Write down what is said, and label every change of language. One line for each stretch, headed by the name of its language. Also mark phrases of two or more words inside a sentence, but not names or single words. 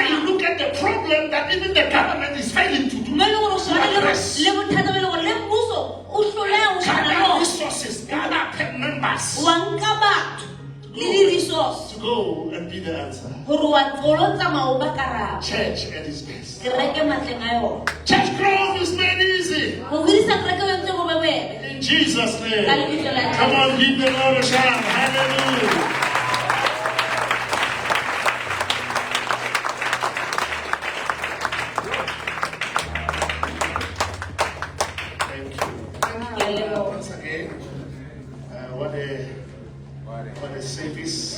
English: Where you
Southern Sotho: hao.
English: look at the problem that even the government is failing to do.
Southern Sotho: Mo e leng hore o shebane le
English: Address.
Southern Sotho: le bothata bo e leng hore le mmuso o hloleha ho shebana le
English: Gather
Southern Sotho: ona.
English: resources, gather members
Southern Sotho: Wa nka batho le di-resource
English: to go and be the answer.
Southern Sotho: hore wa tsolo tsamaya o ba karabo.
English: Church at its best.
Southern Sotho: Kereke matleng a yona.
English: Church growth is made easy.
Southern Sotho: Go hodisa kereke o entse go bobebe.
English: In Jesus' name.
Southern Sotho: Ka lebitso la
English: Come
Southern Sotho: Jesu.
English: on, give the Lord a shout. Hallelujah. Thank you. Thank you once again. What a service.